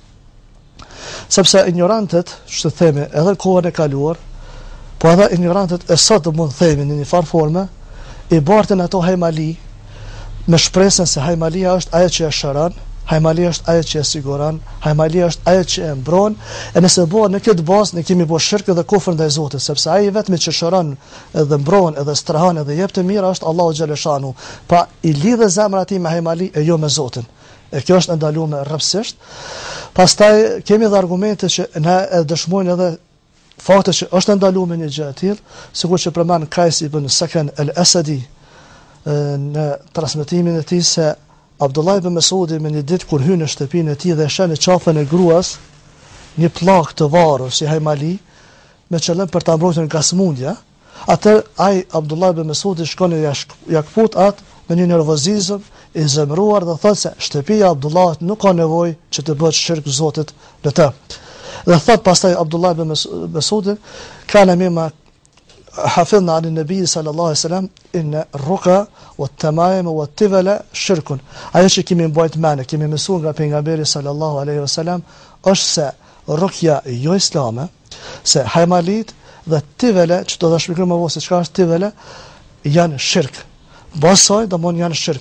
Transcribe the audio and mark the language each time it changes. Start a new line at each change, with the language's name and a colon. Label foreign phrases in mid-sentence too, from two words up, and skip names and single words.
Albanian: Sepse ignorantët, që themi, edhe në kohën e kaluar, po edhe ignorantët e sot mund themi në një farë forme, i bartin ato hajmali me shpresën se hajmalia është ajo që e shëron, hajmalia është ajo që e siguron, hajmalia është ajo që e mbron, e nëse bëhet në këtë bazë ne kemi bërë shirk dhe kufër ndaj Zotit, sepse ai vetëm që shëron edhe mbron edhe strehon edhe jep të mira është Allahu xhaleshanu. Pa i lidhë zemra e tij me hajmali e jo me Zotin. E kjo është ndaluar rrëfsisht. Pastaj kemi edhe argumente që na e dëshmojnë edhe fakti që është ndaluar një gjë e tillë, sikur që përmend Kajs ibn Sakan al-Asadi në transmetimin e tij se Abdullah ibn Mesudi me një ditë kur hyn në shtëpinë e tij dhe shën në qafën e gruas një pllak të varur si hajmali me qëllim për ta mbrojtur nga smundja, atë ai Abdullah ibn Mesudi shkon ja kput atë me një nervozizëm i zemëruar dhe thotë se shtëpia e Abdullahit nuk ka nevojë që të bëhet shirk Zotit në të. Dhe thot pastaj
Arabic: Abdullah ibn Mesudi, كان مما حفظنا عن النبي صلى الله عليه وسلم إن الرقى والتمائم والتولة شرك.
Albanian: Ajo që kemi mbajt mend, kemi mësuar nga pejgamberi
Arabic: صلى الله عليه وسلم
Albanian: është se rukja jo islame, se hajmalit dhe tivala, që do ta shpjegojmë më vonë çka është tivala, janë shirk. Basoj domon janë shirk.